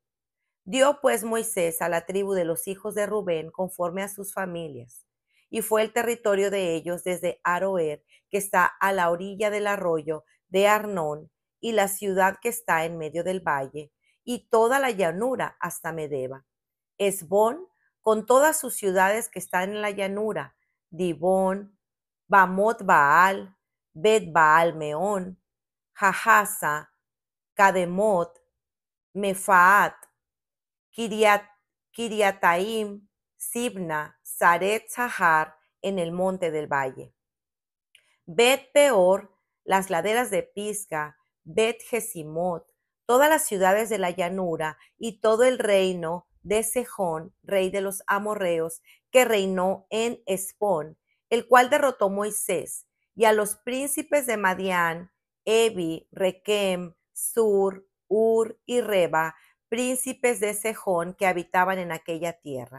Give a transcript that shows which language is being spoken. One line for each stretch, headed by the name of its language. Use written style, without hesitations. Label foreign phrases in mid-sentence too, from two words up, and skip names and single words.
Spanish: Dio pues Moisés a la tribu de los hijos de Rubén conforme a sus familias, y fue el territorio de ellos desde Aroer, que está a la orilla del arroyo de Arnón, y la ciudad que está en medio del valle, y toda la llanura hasta Medeba. Esbón, con todas sus ciudades que están en la llanura, Dibón, Bamot Baal, Bet Baal Meón, Jahasa, Kademot, Mefaat, Kiriataim, Sibna, Saret Sahar en el monte del valle. Bet Peor, las laderas de Pisga, Bet Jesimot, todas las ciudades de la llanura y todo el reino de Sejón, rey de los amorreos, que reinó en Hesbón, el cual derrotó Moisés, y a los príncipes de Madián, Evi, Requem, Sur, Ur y Reba, príncipes de Sejón que habitaban en aquella tierra.